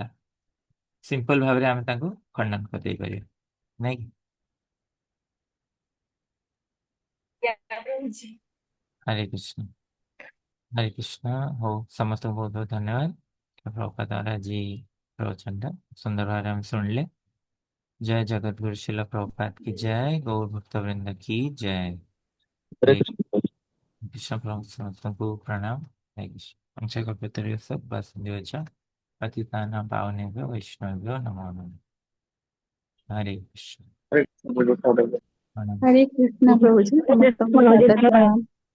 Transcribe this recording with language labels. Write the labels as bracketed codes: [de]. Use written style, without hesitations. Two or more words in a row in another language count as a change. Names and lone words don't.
[or] ସିମ୍ପଲ ଭାବରେ ଆମେ ତାଙ୍କୁ ଖଣ୍ଡନ କରିଦେଇ ପାରିବା, ନାଇଁ କି? ପ୍ରଭୁଜୀ ହରେ କୃଷ୍ଣ, ହରେ କୃଷ୍ଣ। ହଉ, ସମସ୍ତଙ୍କୁ ବହୁତ ବହୁତ ଧନ୍ୟବାଦ। ପ୍ରଭୁପାଦ ଆଜି ପ୍ରବଚନଟା ସୁନ୍ଦର ଭାବରେ ଆମେ ଶୁଣିଲେ। [hi] जय जगतगुरु शिला प्रभुपाद की जय, गौर भक्त वृंद की जय। हरे हरे कृष्ण। कृष्ण। प्रभु समस्तଙ୍କୁ प्रणाम। हरे कृष्ण। [sa] पंचकल्पतरुभ्यो सब वासुदेवच पतितानां पावनेभ्यो वैष्णवेभ्यो नमो नमः। [hi] हरे कृष्ण। हरे कृष्ण। प्रणाम। हरे कृष्ण प्रभुजी, [or] ସମସ୍ତଙ୍କୁ ସାଦର ପ୍ରଣାମ।